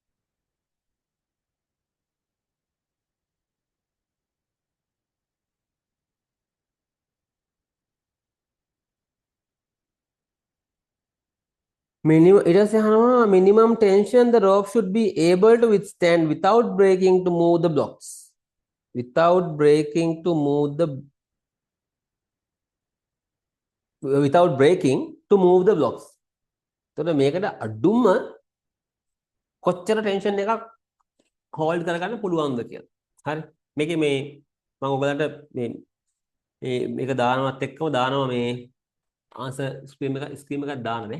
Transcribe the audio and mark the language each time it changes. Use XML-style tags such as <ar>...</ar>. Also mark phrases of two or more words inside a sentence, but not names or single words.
<en>minimum</en> <si>ඊට පස්සේ අහනවා</si> <en>minimum tension the rope should be able to withstand without breaking to move the blocks without breaking to move the without breaking to move the blocks</en> <si>එතකොට මේකට අඩුම කොච්චර ටෙන්ෂන් එකක් හෝල්ඩ් කරගන්න පුළුවන්ද කියලා. හරි. මේකේ මේ මම ඔයගලන්ට මේ මේක දානවත් එක්කම දානවා මේ</si> <en>answer screen</en> <si>එකක් දාන්න නේ.</si>